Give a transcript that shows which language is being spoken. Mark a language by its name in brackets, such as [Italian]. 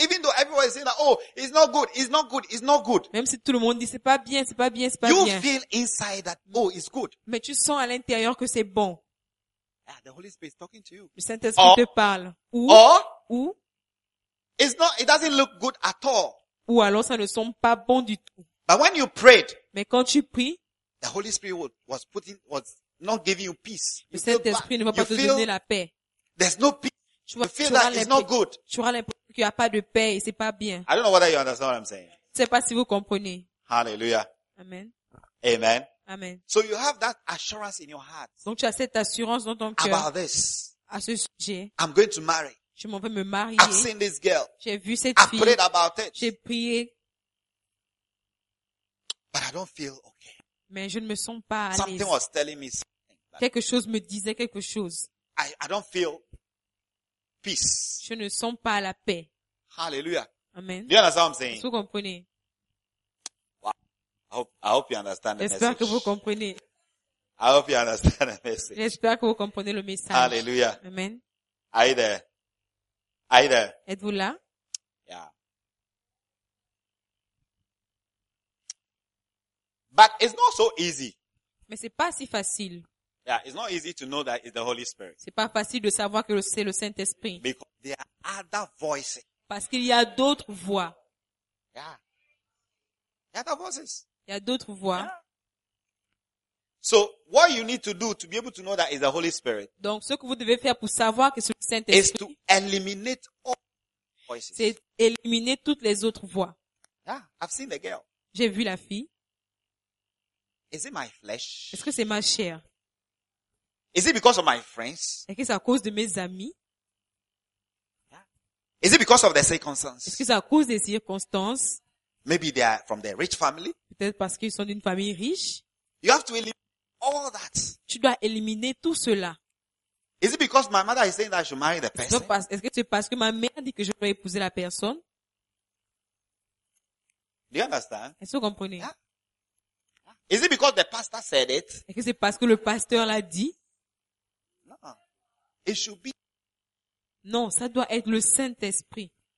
[English] Even though everyone is saying that, oh, it's not good, it's not good, it's not good. [French] Même si tout le monde dit c'est pas bien, c'est pas bien, c'est pas [English] you [French] bien. [English] You feel inside that, oh, it's good. [French] Mais tu sens à l'intérieur que c'est bon. [English] Yeah, the Holy Spirit is talking to you. [French] Le Saint-Esprit te parle. Ou [English] it's not, it doesn't look good at all. [French] Ou alors ça ne semble pas bon du tout. [English] But when you prayed, [French] mais quand tu pries, [English] the Holy Spirit was putting, was not giving you peace. [French] Le Saint-Esprit ne va pas te donner la paix. [English] There's no peace. [French] Tu vois, [English] you feel that it's not good. [French] Tu auras l'impression qu'il n'y a pas de paix et c'est pas bien. [English] I don't know whether you understand what I'm saying. [French] Je sais pas si vous comprenez. [English] Hallelujah. Amen. Amen. Amen. So you have that assurance in your heart. [French] Donc tu as cette assurance dans ton cœur. [English] About this. [French] À ce sujet. [English] I'm going to marry. [French] Je m'en vais me marier. [English] I've seen this girl. [French] J'ai vu cette fille. [English] I prayed about it. [French] J'ai prié. [English] But I don't feel okay. [French] Mais je ne me sens pas à l'aise. [English] Something was telling me something. [French] Quelque chose me disait quelque chose. [English] I don't feel peace. [French] Je ne sens pas la paix. [English] Hallelujah. Amen. You understand what I'm saying? [French] Vous comprenez? [English] Wow. I hope you understand the [French] message. J'espère que vous comprenez. [English] I hope you understand the message. [French] J'espère que vous comprenez le message. [English] Hallelujah. Amen. Are you there? Are you there? [French] Êtes-vous là? [English] Yeah. But it's not so easy. [French] Mais c'est pas si facile. [English] Yeah, it's not easy to know that it's the Holy Spirit. [French] C'est pas facile de savoir que c'est le Saint-Esprit. [English] Because there are other voices. [French] Parce qu'il y a d'autres voix. [English] Yeah. There are other voices. [French] Il y a d'autres voix. [English] Yeah. So what you need to do to be able to know that is the Holy Spirit. [French] Donc ce que vous devez faire pour savoir que c'est le Saint-Esprit. [English] Is to eliminate all voices. [French] C'est éliminer toutes les autres voix. [English] Yeah, I've seen the girl. [French] J'ai vu la fille. [English] Is it my flesh? [French] Est-ce que c'est ma chair? [English] Is it because of my friends? [French] Est-ce que c'est à cause de mes amis? [English] Yeah. Is it because of the circumstances? [French] Est-ce que c'est à cause des circonstances? [English] Maybe they are from their rich family. [French] Peut-être parce qu'ils sont d'une famille riche. [English] You have to eliminate all that. [French] Tu dois éliminer tout cela. [English] Is it because my mother is saying that I should marry the person? [French] Est-ce que c'est parce que ma mère dit que je dois épouser la personne? [English] Do you understand? [French] Est-ce que vous comprenez? [English] Yeah. Is it because the pastor said it? [French] Est-ce que c'est parce que le pasteur l'a dit? [English] No. It should be. [French] Non, ça doit être le Saint-Esprit.